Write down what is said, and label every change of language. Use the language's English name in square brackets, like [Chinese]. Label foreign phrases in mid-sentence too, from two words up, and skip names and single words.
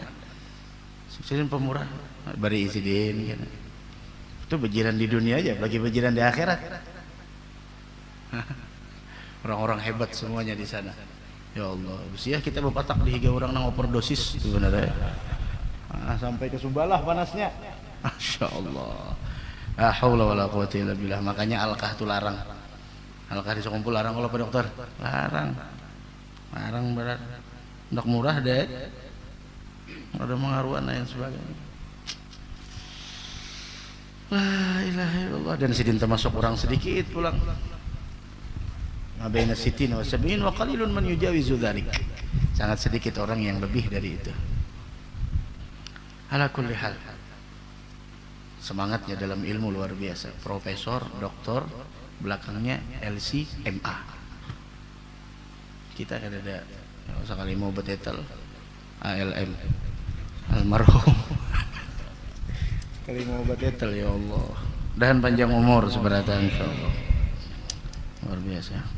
[Banjar] Sini pemurah, bari isidin gitu. Itu berjiran di dunia aja, bagi berjiran di akhirat. Orang-orang hebat semuanya di sana. [Arabic] يا الله, [Banjar] usia kita berpatak di higa orang nang overdosis sebenarnya. Sampai ke Subalah panasnya. [Arabic] ما شاء الله. لا حول ولا قوة إلا بالله. [Banjar] Makanya alkah itu larang. Alkah di Sokumpul larang kalau Pak Dokter. Larang. Larang berat. Ndak murah deh. Ada pengaruhan dan sebagainya. [Arabic] لا إله إلا الله. [Banjar] Dan sidin termasuk orang sedikit pulang. [Arabic] ما بين الستين والسبعين وقليل من يجاوز ذلك. [Banjar] Sangat sedikit orang yang lebih dari itu. [Arabic] على كل حال, [Banjar] semangatnya dalam ilmu luar biasa. Profesor, doktor, belakangnya LC, MA. Kita kan ada sekali mau betetel ALM, almarhum. Sekali mau betetel, [Arabic] يا الله. [Banjar] Dan panjang umur seberatan insyaallah. Luar biasa.